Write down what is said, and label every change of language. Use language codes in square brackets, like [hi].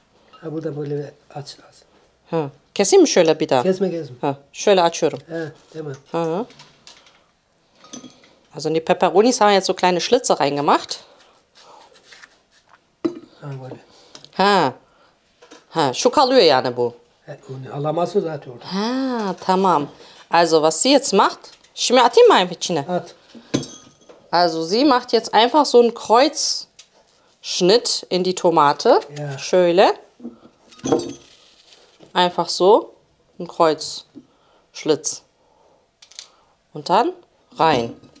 [tr] Ha burada böyle aç lazım. Ha. Keseyim mi şöyle bir daha? Kesme. Ha. Şöyle açıyorum. Ha, tamam. Ha. [de] Also in die Peperonis haben wir jetzt so kleine Schlitze reingemacht. [tr] Ha böyle. Ha. Ha. Şu kalıyor yani bu. Onu alamazsın zaten orada. Ha, tamam. [de] Also was sie jetzt macht, [tr] şimdi atayım mı [de] einfach [tr] içine? At. [de] Also sie macht jetzt einfach so einen Kreuzschnitt in die Tomate. Ja. [tr] Şöyle. [de] Einfach so ein Kreuzschlitz. Und dann rein.